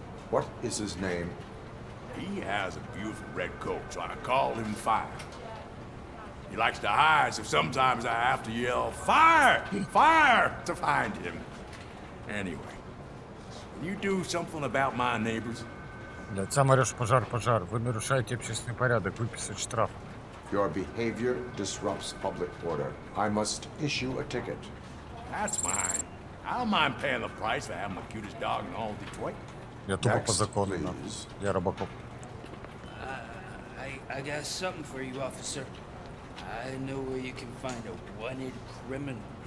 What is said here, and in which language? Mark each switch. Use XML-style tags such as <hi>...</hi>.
<en>What is his name? He has a beautiful red coat, so I call him Fire. He likes to hide, so sometimes I have to yell, Fire! Fire! to find him. Anyway, can you do something about my neighbors?</en> <ru>Блядь, сам орёшь пожар, пожар. Вы нарушаете общественный порядок, выписать штраф.</ru> <en>Your behavior disrupts public order. I must issue a ticket. That's fine. I don't mind paying the price for having the cutest dog in all Detroit.</en> <ru>Я тупо по закону, да. Я RoboCop.</ru> <en>I got something for you, officer. I know where you can find a wanted criminal.</en>